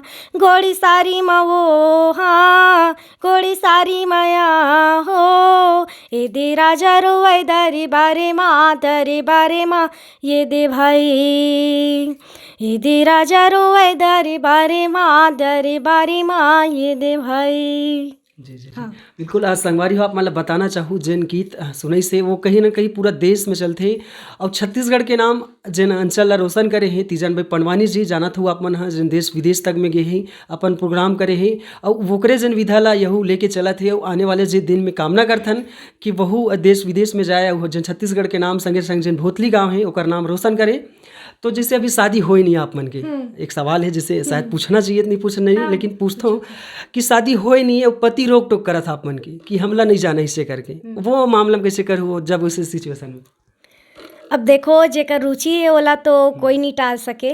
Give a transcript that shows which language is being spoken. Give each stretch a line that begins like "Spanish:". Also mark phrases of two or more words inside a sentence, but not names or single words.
Chhattisgarhi: घोड़ी सारी माँ वो हाँ घोड़ी सारी माया हो ये दे राजा रोवे दरी बारे माँ ये दे भाई ये दे राजा रोवे दरी बारे माँ ये दे भाई। जी जी जी। हाँ। बिल्कुल संगवारी हो आप मतलब बताना चाहूँ जिन गीत सुनई से वो कहीं ना कहीं पूरा देश में चलते और छत्तीसगढ़ के नाम जिन अंचल ला रोशन करे हैं तीजन भाई पंडवानी जी जानत हो आप मन हाँ जिन देश विदेश तक में गए हैं अपन प्रोग्राम करे हैं और वोकरे जिन विधा ला यहू लेके चलत है और आने वाले जे दिन में कामना करथन कि वहू देश विदेश में जाए और जिन छत्तीसगढ़ के नाम संगे संग जिन भोतली गाँव है ओकर नाम रोशन करे। तो जैसे अभी शादी हो ही नहीं आप मन के एक सवाल है जिसे शायद पूछना चाहिए नहीं पूछना नहीं हाँ, लेकिन पूछता हूँ कि शादी हो ही नहीं है और पति रोक टोक करा था आप मन की कि हमला नहीं जाना इससे करके वो मामला में कैसे कर हो जब उस सिचुएशन में। अब देखो जेकर रुचि है ओला तो कोई नहीं टाल सके,